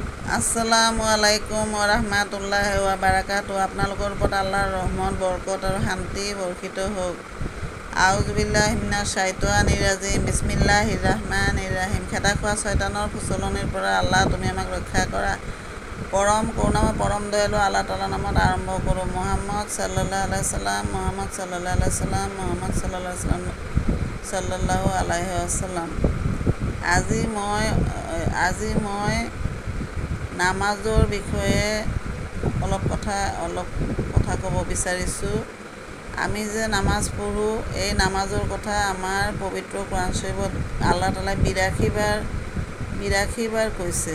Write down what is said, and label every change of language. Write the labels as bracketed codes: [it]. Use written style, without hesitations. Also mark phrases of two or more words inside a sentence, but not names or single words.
[ar] السلام عليكم ورحمة الله وبركاته. [as] আপোনালোকৰ ওপৰত আল্লাহৰ ৰহমত বৰকত আৰু শান্তি বৰ্ষিত হওক। [ar] أعوذ بالله من الشيطان الرجيم. بسم الله الرحمن الرحيم. [as] খেদা খোৱা শয়তানৰ ফুচলনিৰ পৰা আল্লাহ তুমি আমাক ৰক্ষা কৰা। পৰম কৰোণাময় পৰম দয়ালু আল্লাহ তাআলাৰ নামত আৰম্ভ কৰোঁ। [ar] محمد صلى الله عليه وسلم، محمد صلى الله عليه وسلم، محمد صلى الله عليه وسلم. [as] আজি মই নামাজৰ বিষয়ে অলপ কথা ক'ব বিচাৰিছোঁ। আমি যে নামাজ পঢ়োঁ, এই নামাজৰ কথা আমাৰ পবিত্ৰ কোৰাণ শৰীফত আল্লাহ তাআলাই ৮২ বাৰ কৈছে।